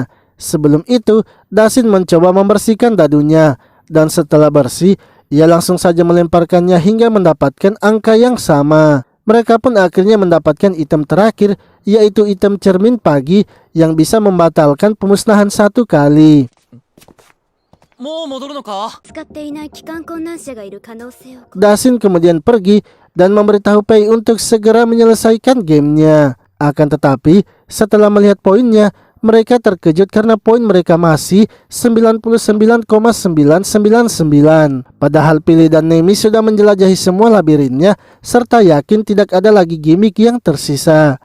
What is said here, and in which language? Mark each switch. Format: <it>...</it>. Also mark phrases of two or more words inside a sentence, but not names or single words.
<id>Sebelum itu, Dasin mencoba membersihkan dadunya, dan setelah bersih, ia langsung saja melemparkannya hingga mendapatkan angka yang sama. Mereka pun akhirnya mendapatkan item terakhir, yaitu item cermin pagi yang bisa membatalkan pemusnahan 1 kali.</id> <ja>もう戻るのか? 使っていない帰還困難者がいる可能性を</ja> <id>Dasin kemudian pergi dan memberitahu Pei untuk segera menyelesaikan gamenya. Akan tetapi, setelah melihat poinnya, mereka terkejut karena poin mereka masih 99,999. Padahal Pili dan Nemi sudah menjelajahi semua labirinnya serta yakin tidak ada lagi gimmick yang tersisa.</id>